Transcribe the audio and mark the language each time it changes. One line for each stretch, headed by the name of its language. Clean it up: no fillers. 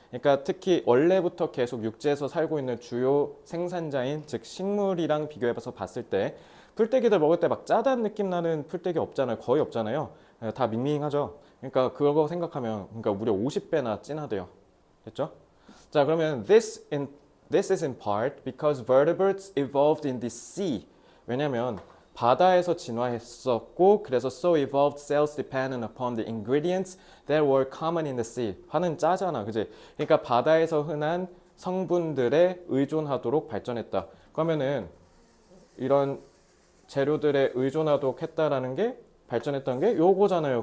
Korean: 그러니까 특히 원래부터 계속 육지에서 살고 있는 주요 생산자인 즉 식물이랑 비교해서 봤을 때 풀떼기들 먹을 때 막 짜다는 느낌 나는 풀떼기 없잖아요. 거의 없잖아요. 다 밍밍하죠. 그러니까 그거 생각하면 그러니까 무려 50배나 진하대요. 됐죠? 자, 그러면
English: this is in part because vertebrates evolved in the sea.
Korean: 왜냐면 바다에서 진화했었고 그래서
English: so evolved cells dependent upon the ingredients that were common in the sea.
Korean: 파는 짜잖아. 그지? 그러니까 바다에서 흔한 성분들에 의존하도록 발전했다. 그러면은 이런 재료들에 의존하도록 했다라는 게 발전했던 게 요거잖아요.